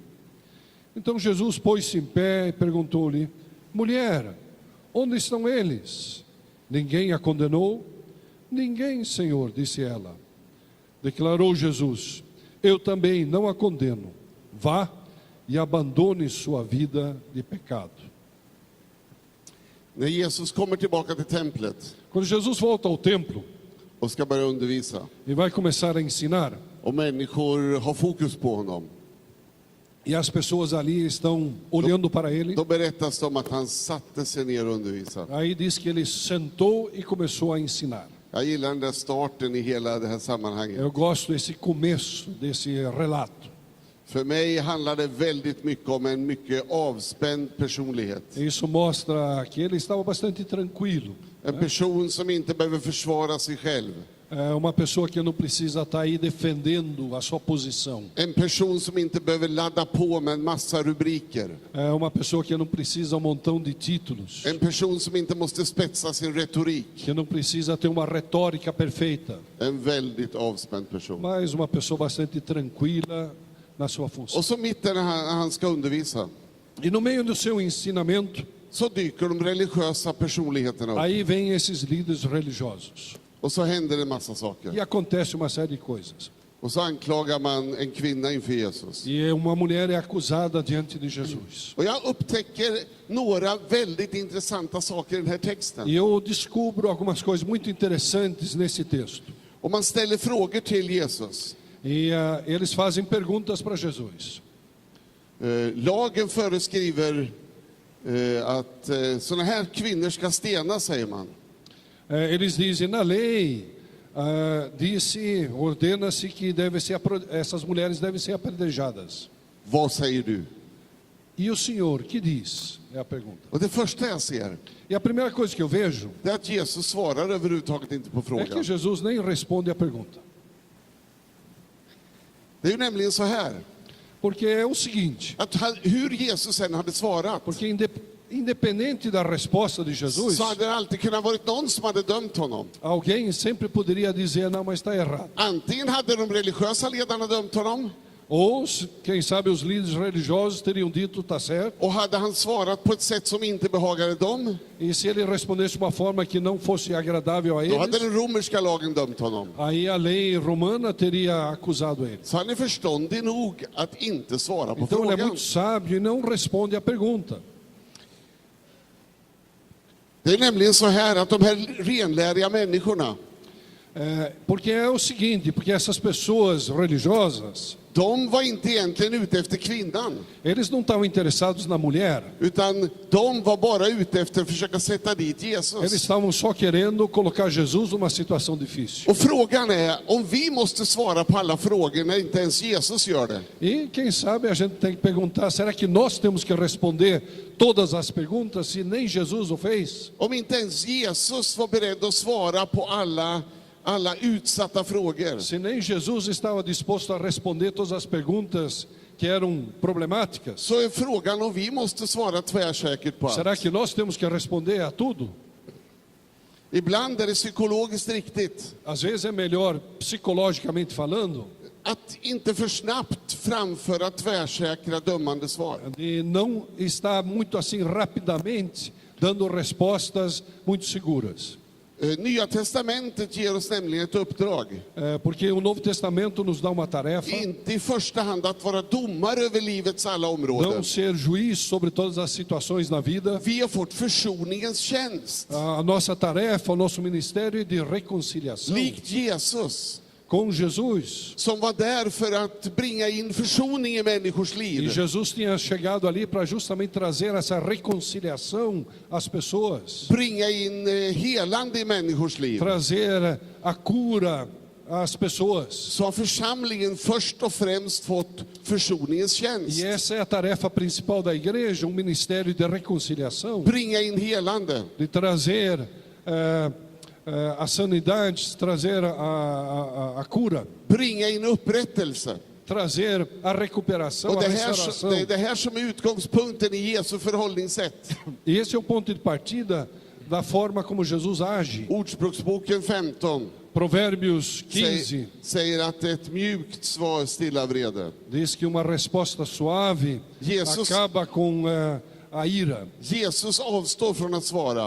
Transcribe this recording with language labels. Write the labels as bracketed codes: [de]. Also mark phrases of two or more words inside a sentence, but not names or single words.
[pt] Então Jesus pôs-se em pé e perguntou-lhe: Mulher, onde estão eles? Ninguém a condenou? Ninguém, Senhor, disse ela. Declarou Jesus: Eu também não a condeno. Vá e abandone sua vida de pecado. [sv] När Jesus kommer tillbaka till templet [pt] Quando Jesus volta ao templo [sv] och ska börja undervisa, [pt] e vai começar a ensinar, [sv] och människor har fokus på honom, [pt] e as pessoas ali estão olhando para ele, [sv] då berättas det om att han satte sig ner och undervisade. [pt] aí diz que ele sentou e começou a ensinar. [sv] Jag gillar den där starten i hela det här sammanhanget. [pt] Eu gosto desse começo, desse relato. [sv] För mig handlar det väldigt mycket om en mycket avspänd personlighet. [pt] Isso mostra que ele estava bastante tranquilo. [sv] En person som inte behöver försvara sig själv. [pt] É uma pessoa que não precisa estar aí defendendo a sua posição. [sv] En person som inte behöver ladda på med en massa rubriker. [pt] É uma pessoa que não precisa um montão de títulos. [sv] En person som inte måste spetsa sin retorik. [pt] Que não precisa ter uma retórica perfeita. [sv] En väldigt avspänd person. [pt] Mas uma pessoa bastante tranquila na sua função. [sv] Och så mitt när han ska undervisa, [pt] E no meio do seu ensinamento, [sv] så dyker de religiösa personligheterna upp. [pt] aí vem esses líderes religiosos. [sv] Och så händer det en massa saker. [pt] E acontece uma série de coisas. [sv] Och så anklagar man en kvinna inför Jesus. [pt] E uma mulher é acusada diante de Jesus. [sv] Och jag upptäcker några väldigt intressanta saker i den här texten. [pt] E eu descubro algumas coisas muito interessantes nesse texto. [sv] Och man ställer frågor till Jesus. [pt] E eles fazem perguntas para Jesus. [sv] Lagen föreskriver att såna här kvinnor ska stenas, säger man. [pt] Eles dizem, na lei, ordena-se que essas mulheres devem ser apedrejadas. [sv] Vad säger du? [pt] E o Senhor, que diz? É a pergunta. [sv] Och det första jag ser, [pt] E a primeira coisa que eu vejo [sv] det är att Jesus svarar överhuvudtaget inte på [pt] é que [sv] frågan. [pt] Jesus nem responde a pergunta. [sv] Det är ju nämligen så här, [pt] Porque é o seguinte, [sv] att hur Jesus än hade svarat, [pt] porque independente da resposta de Jesus, [sv] så hade det alltid kunnat varit någon som hade dömt honom. [pt] alguém sempre poderia dizer, não, mas está errado. [sv] Antingen hade de religiösa ledarna dömt honom, [pt] Ou, quem sabe, os líderes religiosos teriam dito, está certo. [sv] och hade han svarat på ett sätt som inte behagade dem, [pt] E se ele respondesse de uma forma que não fosse agradável a [sv] då hade [pt] eles, [sv] den romerska lagen dömt honom. [pt] aí a lei romana teria acusado ele. [sv] Så han är förståndig nog att inte svara på [pt] Então ele é [sv] frågan. [pt] muito sábio e não responde a pergunta. [sv] Det är nämligen så här att de här renläriga människorna, [pt] Porque é o seguinte, porque essas pessoas religiosas, [sv] de var inte egentligen ute efter kvinnan. [pt] eles não estavam interessados na mulher, [sv] Utan de var bara ute efter att försöka sätta dit [pt] eles [sv] Jesus. [pt] estavam só querendo colocar Jesus numa situação difícil. [sv] Och frågan är om vi måste svara på alla frågor när inte ens Jesus gör det. [pt] E quem sabe a gente tem que perguntar, será que nós temos que responder todas as perguntas se nem Jesus o fez? [sv] Om inte ens Jesus var beredd att svara på alla utsatta frågor. [pt] Se nem Jesus estava disposto a responder todas as perguntas que eram problemáticas, [sv] Så är frågan om vi måste svara tvärsäkert på [pt] será [sv] allt. [pt] que nós temos que responder a tudo? [sv] Ibland är det psykologiskt riktigt [pt] Às vezes é melhor, psicologicamente falando, [sv] att inte för snabbt framföra tvärsäkra dömande svar. [pt] de não estar muito assim rapidamente dando respostas muito seguras. [sv] Nya testamentet ger oss nämligen ett uppdrag. [pt] Porque o Novo Testamento nos dá uma tarefa, [sv] Inte i första hand att vara domare över livets alla områden. [pt] não ser juiz sobre todas as situações na vida. [sv] Vi har fått försoningens tjänst. [pt] A nossa tarefa, o nosso ministério é de reconciliação [sv] Likt Jesus, [pt] com Jesus. [sv] som var där för att bringa in försoning i människors [pt] E [sv] liv. [pt] Jesus tinha chegado ali para justamente trazer essa reconciliação às pessoas, [sv] Bringa in helande i människors liv. [pt] trazer a cura às pessoas. [sv] Så har församlingen först och främst fått försoningens tjänst. [pt] E essa é a tarefa principal da igreja, um ministério de reconciliação, [sv] Bringa in helande. [pt] de trazer a sanidade, trazer a cura, [sv] Bringa in upprättelse. [pt] trazer a recuperação, [sv] Och [pt] a [sv] det [pt] restauração. [sv] är det här som är utgångspunkten i Jesu förhållningssätt. [pt] E esse é o ponto de partida da forma como Jesus age. [sv] Ordspråksboken 15 [pt] Provérbios 15 [sv] säger att ett mjukt svar stillar vrede. [pt] diz que uma resposta suave [sv] Jesus- [pt] acaba com a ira. [sv] Jesus avstår från att svara,